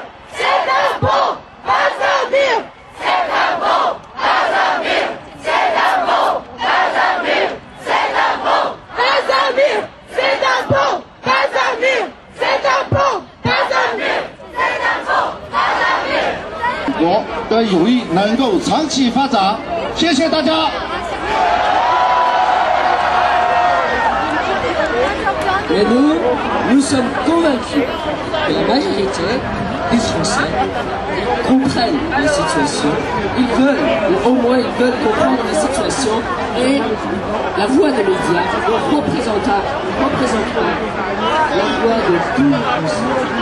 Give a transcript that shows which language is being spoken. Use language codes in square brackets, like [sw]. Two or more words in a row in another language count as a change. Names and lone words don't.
[fr] C'est un pont, pas un mur. C'est un pont, pas un mur. C'est un pont, pas un mur. C'est un pont, pas un mur. C'est un pont, pas un mur. C'est un pont, pas un mur. C'est un pont, pas un mur. [zh] 国的友谊能够长期发展，谢谢大家。 [fr] Mais nous sommes convaincus que la majorité des Français comprennent la situation. Ils veulent, ou au moins ils veulent comprendre la situation et la voix des médias représentera la voix de tous les Français.